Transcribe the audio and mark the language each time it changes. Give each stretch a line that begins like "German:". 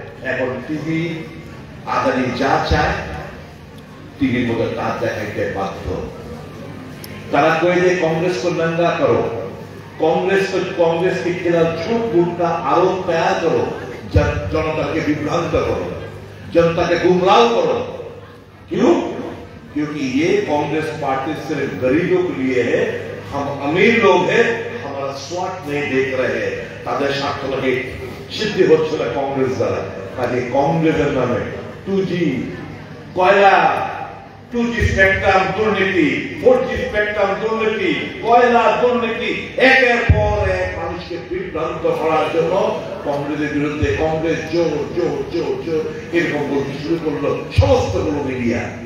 Bangla: এখন টিভি আদানি যা চায় টিভির মধ্যে তা দেখাইতে বাধ্য। তারা কয়ে যে
Hindi: कांग्रेस को नंगा करो, कांग्रेस की खिलाफ झूठ मूठ का आरोप तैयार करो, जनता के विभ्रांत करो, जनता के गुमराह करो। क्यों? क्योंकि ये कांग्रेस पार्टी सिर्फ गरीबों के लिए है। हम अमीर लोग हैं, हमारा स्वार्थ नहीं देख रहे हैं।
Bangla: ताদের স্বার্থ লাগে সিদ্ধি হচ্ছে না कांग्रेस দ্বারা। কাজে कांग्रेसের নামে 2G কয়লা, 2G স্পেকট্রাম দুর্নীতি, 4G স্পেকট্রাম দুর্নীতি, কয়লা দুর্নীতি, একের পর এক মানুষকে বিভ্রান্ত করার জন্য কংগ্রেসের বিরুদ্ধে কংগ্রেস জোর জোর জোর জোর এরকম বলতে শুরু করলো সমস্তগুলো মিডিয়া।